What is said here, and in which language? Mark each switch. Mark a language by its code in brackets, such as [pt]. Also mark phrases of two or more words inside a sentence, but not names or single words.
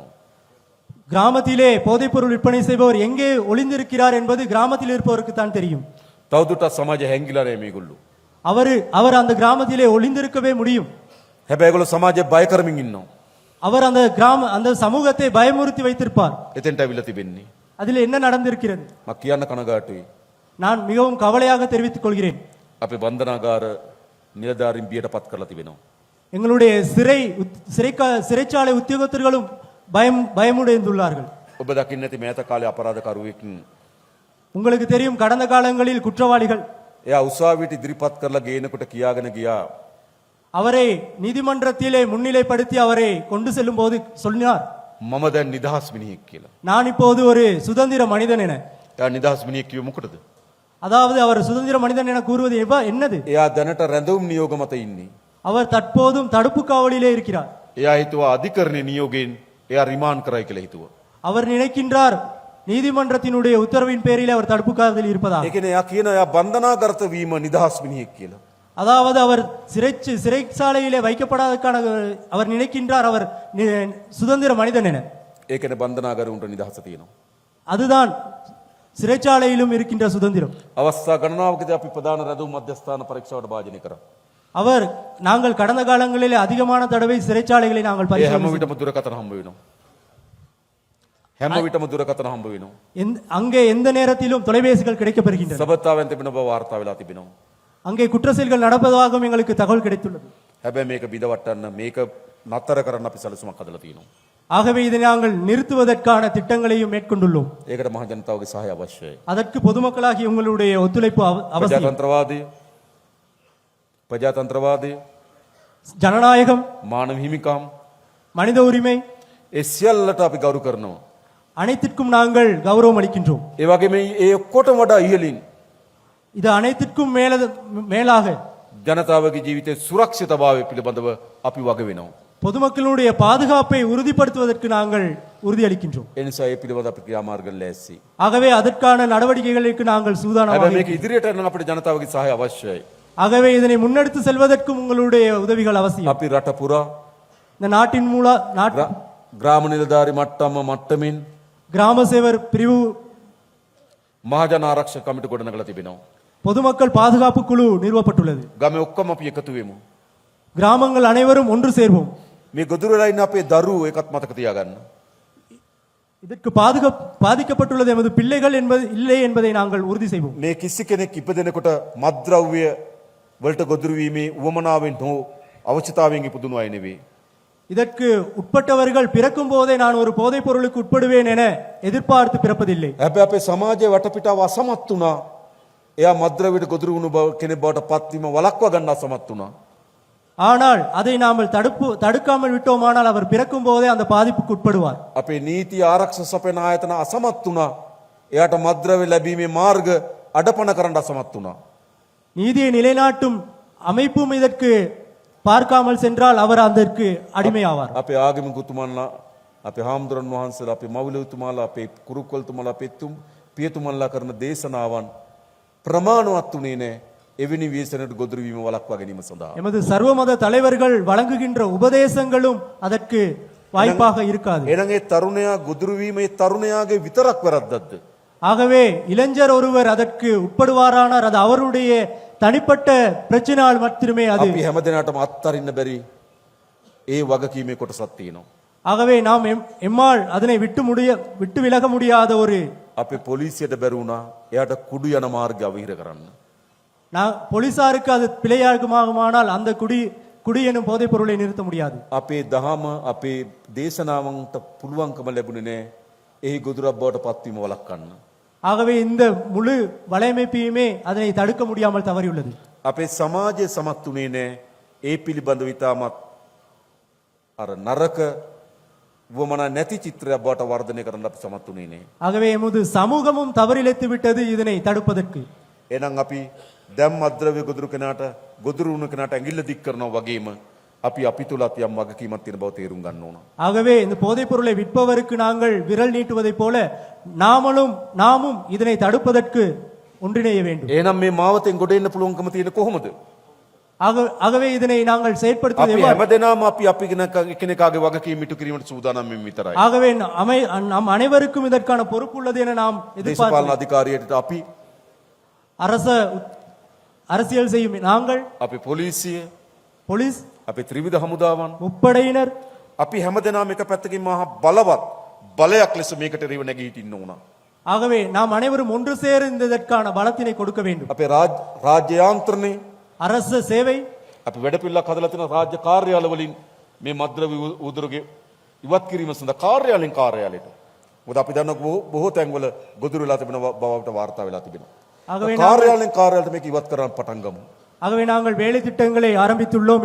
[ta] கிராமத்திலே போதைப்பொருள் விற்பனை செய்பவர் எங்கே ஒளிந்திருக்கிறார் என்பது கிராமத்தில் இருப்பவருக்கு தான் தெரியும். [si] තවදුරටත් සමාජය හැංගිලා නැහැ මේගොල්ලෝ. [ta] அவர் அந்த கிராமத்திலே ஒளிந்திருக்கவே முடியும். [si] හැබැයි ඒගොල්ලෝ සමාජය බය කරමින් ඉන්නවා. [ta] அவர் அந்த சமூகத்தை பயமுறுத்தி வைத்திருப்பார். [si] එතෙන්ට ඇවිල්ලා තිබෙන්නේ. [ta] அதில் என்ன நடந்திருக்கிறது? [si] මම කියන්න කනගාටුයි. [ta] நான் மிகவும் கவலையாக தெரிவித்துக் கொள்கிறேன். [si] අපේ බන්ධනාගාර නිලධාරීන් බියට පත් කරලා තිබෙනවා. [ta] எங்களுடைய சிறைச்சாலை உத்தியோகத்தர்களும் பயமுடைந்துள்ளார்கள். [si] ඔබ දකින්න ඇති මෑත කාලේ අපරාධකරුවෙක් [ta] உங்களுக்கு தெரியும், கடந்த காலங்களில் குற்றவாளிகள் [si] එයා උසාවියට ඉදිරිපත් කරලා ගේනකොට කියාගෙන ගියා [ta] அவரை நீதிமன்றத்திலே முன்னிலைப்படுத்தி அவரை கொண்டு செல்லும் போது சொன்னார், [si] මම දැන් නිදහස් මිනිහෙක් කියලා. [ta] நான் இப்போது ஒரு சுதந்திர மனிதன் என. [si] එයා නිදහස් මිනිහෙක් කිව්ව මොකටද? [ta] அதாவது அவர் சுதந்திர மனிதன் என கூறுவது என்னது? [si] එයා දැනට රැඳවුම් නියෝග මත ඉන්නේ. [ta] அவர் தற்போதும் தடுப்பு காவலிலே இருக்கிறார். [si] එයා හිතුවා අධිකරණයේ නියෝගයෙන් එයා රිමාන්ඩ් කරයි කියලා හිතුවා. [ta] அவர் நினைக்கின்றார் நீதிமன்றத்தினுடைய உத்தரவின் பேரில் அவர் தடுப்பு காவலில் இருப்பதா. [si] ඒ කියන්නේ එයා කියන එයා බන්ධනාගත වීම නිදහස් මිනිහෙක් කියලා. [ta] அதாவது அவர் சிறைச்சாலையிலே வைக்கப்படாதற்கான அவர் நினைக்கின்றார் அவர் சுதந்திர மனிதன் என. [si] ඒ කියන්නේ බන්ධනාගාරුන්ට නිදහස තියෙනවා. [ta] அதுதான் சிறைச்சாலையிலும் இருக்கின்ற சுதந்திரம். [si] අවස්ථා ගණනාවකදී අපි ප්‍රධාන රැඳවුම් මධ්‍යස්ථාන පරීක්ෂාවට භාජනය කරා. [ta] நாங்கள் கடந்த காலங்களிலே அதிகமான தடவை சிறைச்சாலைகளை நாங்கள் [si] ඒ හැම [ta] பரிசோதனை [si] විටම දුරකථන හම්බ වෙනවා. හැම විටම දුරකථන හම්බ වෙනවා. [ta] அங்கே எந்த நேரத்திலும் தொலைபேசிகள் கிடைக்கப்பெறுகின்றன. [si] සබත්තාවෙන් තිබෙන බව වාර්තා වෙලා තිබෙනවා. [ta] அங்கே குற்ற செயல்கள் நடப்பதாகவும் எங்களுக்கு தகவல் கிடைத்துள்ளது. [si] හැබැයි මේක බිඳවට්ටන්න මේක නතර කරන්න අපි සැලසුමක් හදලා තියෙනවා. [ta] ஆகவே இதை நாங்கள் நிறுத்துவதற்கான திட்டங்களையும் மேற்கொண்டுள்ளோம். [si] ඒකට මහ ජනතාවගේ සහාය අවශ්‍යයි. [ta] அதற்கு பொதுமக்களாகிய உங்களுடைய ஒத்துழைப்பு அவசியம். [si] ප්‍රජාතන්ත්‍රවාදය [ta] ஜனநாயகம், [si] මානව හිමිකම් [ta] மனித உரிமை [si] ඒ සියල්ලට අපි ගෞරව කරනවා. [ta] அனைத்திற்கும் நாங்கள் கௌரவம் அளிக்கின்றோம். [si] ඒ වගේම ඒ ඔක්කොටම වඩා ඉහළින් [ta] இது அனைத்திற்கும் மேலாக [si] ජනතාවගේ ජීවිතයේ සුරක්ෂිතභාවය පිළිබඳව අපි වග වෙනවා. [ta] பொதுமக்களுடைய பாதுகாப்பை உறுதிப்படுத்துவதற்கு நாங்கள் உறுதியளிக்கின்றோம். [si] ඒ නිසා ඒ පිළිබඳව අපි ක්‍රියාමාර්ග ලෑස්ති. [ta] ஆகவே அதற்கான நடவடிக்கைகளுக்கு நாங்கள் சூதானமாக [si] හැබැයි මේක ඉදිරියට යන්න අපිට ජනතාවගේ සහාය අවශ්‍යයි. [ta] ஆகவே இதனை முன்னெடுத்து செல்வதற்கும் உங்களுடைய உதவிகள் அவசியம். [si] අපි රට පුරා [ta] இந்த நாட்டின் [si] ග්‍රාම නිලධාරි මට්ටමින් [ta] கிராம சேவர் பிரிவு [si] මහජන ආරක්ෂක කමිටු ගොඩනගලා තිබෙනවා. [ta] பொதுமக்கள் பாதுகாப்பு குழு நிறுவப்பட்டுள்ளது. [si] ගමේ ඔක්කොම අපි එකතු වෙමු. [ta] கிராமங்கள் அனைவரும் ஒன்று சேர்வோம். [si] මේ ගොදුරු වෙලා ඉන්න අපේ දරුවෝ ඒකත් මතක තියාගන්න. [ta] இதற்கு பாதிக்கப்பட்டுள்ளது எமது பிள்ளைகள் இல்லை என்பதை நாங்கள் உறுதி செய்வோம். [si] මේ කිසි කෙනෙක් ඉපදෙනකොට මත්ද්‍රව්‍ය වලට ගොදුරු වීමේ උවමනාවෙන් හෝ අවශ්‍යතාවයෙන් ඉපදුණු අය නෙවෙයි. [ta] இதற்கு உட்பட்டவர்கள் பிறக்கும் போதே நான் ஒரு போதைப் பொருளுக்கு உட்படுவேன் என எதிர்பார்த்து பிறப்பதில்லை. [si] හැබැයි අපේ සමාජයේ වටපිටාව අසමත් වුණා. එයා මත්ද්‍රව්‍යයට ගොදුරු වුණු කෙනෙක් බවට පත්වීම වළක්වා ගන්න අසමත් වුණා. [ta] ஆனால் அதை நாம் தடுக்காமல் விட்டோமானால் அவர் பிறக்கும் போதே அந்த பாதிப்புக்கு உட்படுவார். [si] අපේ නීති ආරක්ෂක සපයන ආයතන අසමත් වුණා. එයාට මත්ද්‍රව්‍ය ලැබීමේ මාර්ග අඩපණ කරන්න අසමත් වුණා. [ta] நீதியை நிலைநாட்டும் அமைப்பும் இதற்கு பார்க்காமல் சென்றால் அவர் அதற்கு அடிமையாவார். [si] අපේ ආගමික උතුමන්ලා අපේ හාමුදුරන් වහන්සේලා අපේ මවුලුතුමාලා අපේ කුරුක්වලතුමාලා අපේ පියතුමන්ලා කරන දේශනාවන් ප්‍රමාණවත් වුණේ නැහැ. එවැනි ව්‍යසනයට ගොදුරු වීම වළක්වා ගැනීම සඳහා. [ta] எமது சர்வமத தலைவர்கள் வழங்குகின்ற உபதேசங்களும் அதற்கு வாய்ப்பாக இருக்காது. [si] එහෙනම් ඒ තරුණයා ගොදුරු වීම ඒ තරුණයාගේ විතරක් වැරද්දක්ද? [ta] ஆகவே இளைஞர் ஒருவர் அதற்கு உட்படுவாரானார் அது அவருடைய தனிப்பட்ட பிரச்சனையால் மட்டுமே அது. [si] අපි හැමදෙනාටම අත්හරින්න බැරි ඒ වගකීමේ කොටසක් තියෙනවා. [ta] ஆகவே நாம் எம்மால் அதனை விட்டு விலக முடியாத ஒரு [si] අපේ පොලිසියට බැරි වුණා එයාට කුඩු යන මාර්ගය අවහිර කරන්න. [ta] போலீசாருக்கு அது பிழையாகுமானால் அந்த குடி எனும் போதைப் பொருளை நிறுத்த முடியாது. [si] අපේ දහම අපේ දේශනාවන්ට පුළුවන්කම ලැබුණේ නැහැ එහි ගොදුරක් බවට පත්වීම වළක්වන්න. [ta] ஆகவே இந்த முழு வலையமைப்பையுமே அதனை தடுக்க முடியாமல் தவறியுள்ளது. [si] අපේ සමාජය සමත් වුණේ නැහැ ඒ පිළිබඳව ඉතාමත් අර නරක වමනා නැති චිත්‍රයක් බවට වර්ධනය කරන්න අපි සමත් වුණේ නැහැ. [ta] ஆகவே எமது சமூகமும் தவறிழைத்து விட்டது இதனை தடுப்பதற்கு. [si] එහෙනම් අපි දැන් මද්ද්‍රව්‍ය ගොදුරු කෙනාට ගොදුරු වුණ කෙනාට ඇඟිල්ල දික් කරනවා වගේම අපි තුලත් යම් වගකීමක් තියෙන බව තේරුම් ගන්න ඕන. [ta] ஆகவே இந்த போதைப் பொருளை விற்பவருக்கு நாங்கள் விரல் நீட்டுவதைப் போல நாமும் இதனை தடுப்பதற்கு ஒன்றிணைய வேண்டும். [si] එහෙනම් මේ මාවතෙන් ගොඩ එන්න පුළුවන්කම තියෙන කොහොමද? [ta] ஆகவே இதனை நாங்கள் செயற்படுத்துவது [si] අපි [ta] எவ்வாறு? [si] හැමදෙනාම අපි කෙනෙක්ගේ වගකීම් ඉටු කිරීමට සූදානම් වෙමින් විතරයි. [ta] ஆகவே நம் அனைவருக்கும் இதற்கான பொறுப்பு உள்ளது என நாம் [si] දේශපාලන [ta] எதிர்பார்க்கிறோம். [si] අධිකාරියට අපි [ta] அரசியல் செய்யும் நாங்கள், [si] අපි පොලිසිය [ta] போலீஸ், [si] අපි ත්‍රිවිධ හමුදාවන් [ta] முப்படையினர், [si] අපි හැමදෙනාම එක පැත්තකින් මහා බලවත් බලයක් ලෙස මේකට රිව නැගී හිටින්න ඕන. [ta] ஆகவே நாம் அனைவரும் ஒன்று சேர்ந்து இதற்கான பலத்தினை கொடுக்க வேண்டும். [si] අපේ රාජ්‍ය යාන්ත්‍රණය [ta] அரச சேவை, [si] අපි වැඩපිළිවෙලක් හදලා තියෙන රාජ්‍ය කාර්යාල වලින් මේ මද්ද්‍රව්‍ය උදුරුගේ ඉවත් කිරීම සඳහා කාර්යාලෙන් කාර්යාලයට. මොකද අපි දන්නවා බොහෝ තැන්වල ගොදුරු වෙලා තිබෙන බවට වාර්තා වෙලා තිබෙනවා. [ta] ஆகவே [si] කාර්යාලෙන් කාර්යාලයට මේක ඉවත් කරන්න පටන් ගමු. [ta] ஆகவே நாங்கள் வேலை திட்டங்களை ஆரம்பித்துள்ளோம்.